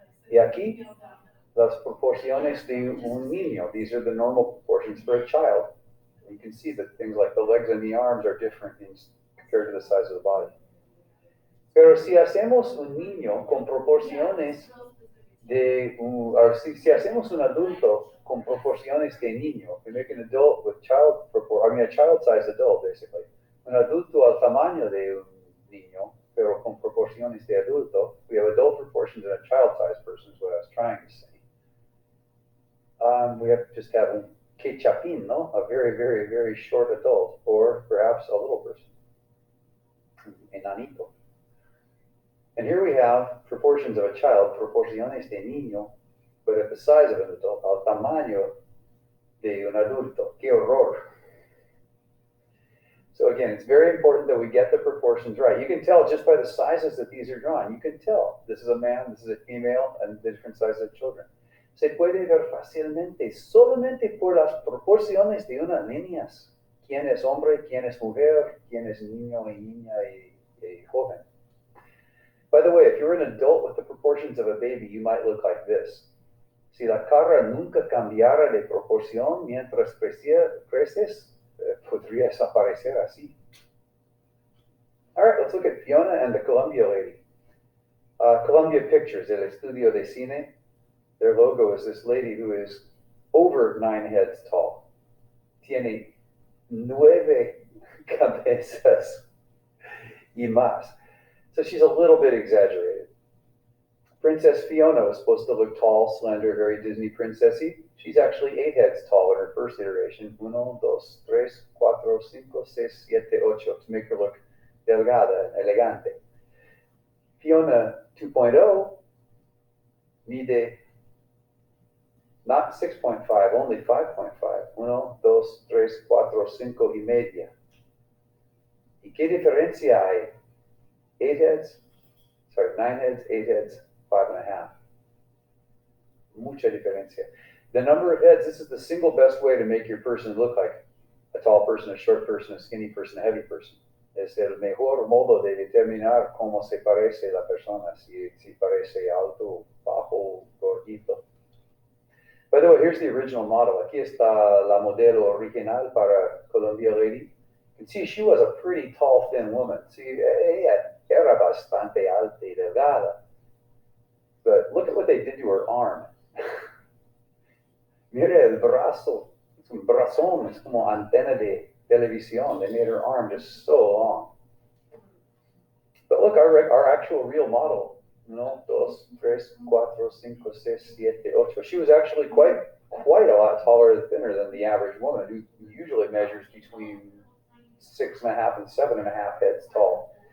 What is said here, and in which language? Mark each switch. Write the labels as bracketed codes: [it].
[es] Y aquí las proporciones de un niño. [en] These are the normal proportions for a child. You can see that things like the legs and the arms are different compared to the size of the body. [es] Pero si hacemos un niño con proporciones si hacemos un adulto con proporciones de niño, [en] we make an adult with a child-sized adult, basically. [es] Un adulto al tamaño de un niño, pero con proporciones de adulto. [en] We have adult proportions and a child-sized person is what I was trying to say. We have to just have [es] un quechapín, no? [en] A very, very, very short adult, or perhaps a little person, enanito. And here we have proportions of a child, [es] proporciones de niño, [en] but at the size of an adult, [es] al tamaño de un adulto. ¡Qué horror! [en] So again, it's very important that we get the proportions right. You can tell just by the sizes that these are drawn. You can tell this is a man, this is a female, and the different sizes of children. [es] Se puede ver fácilmente solamente por las proporciones de unas líneas. ¿Quién es hombre, quién es mujer, quién es niño y niña y joven? [en] By the way, if you're an adult with the proportions of a baby, you might look like this. [es] Si la cara nunca cambiara de proporción mientras creces, podrías aparecer así. [en] All right, let's look at Fiona and the Columbia lady. Columbia Pictures, [es] El Estudio de Cine. [en] Their logo is this lady who is over 9 heads tall. [es] Tiene 9 cabezas y más. [en] So she's a little bit exaggerated. Princess Fiona was supposed to look tall, slender, very Disney princessy. She's actually 8 heads tall in her first iteration. 1, 2, 3, 4, 5, 6, 7, 8, to make her look [es] delgada, elegante. [en] Fiona 2.0 mide not 6.5, only 5.5. [es] 1, 2, 3, 4, 5 y media. ¿Y qué diferencia hay? [en] 9 heads, 8 heads, [es] 5.5. Mucha diferencia. [en] The number of heads, this is the single best way to make your person look like a tall person, a short person, a skinny person, a heavy person. [es] Es el mejor modo de determinar cómo se parece la persona, si parece alto, bajo, gordito. [en] By the way, here's the original model. [es] Aquí está la modelo original para Columbia Lady. [en] You can see she was a pretty tall, thin woman. See, [es] ella era bastante alta y delgada. [en] But look at what they did to her arm. [es] Mira el brazo. Es un brazón. Es como antena de televisión. [en] They made her arm just so long. But look, our actual real model [es] Uno, dos, tres, cuatro, cinco, seis, siete, ocho. [en] She was actually quite a lot taller and thinner than the average woman, who usually measures between 6.5 and 7.5 heads tall.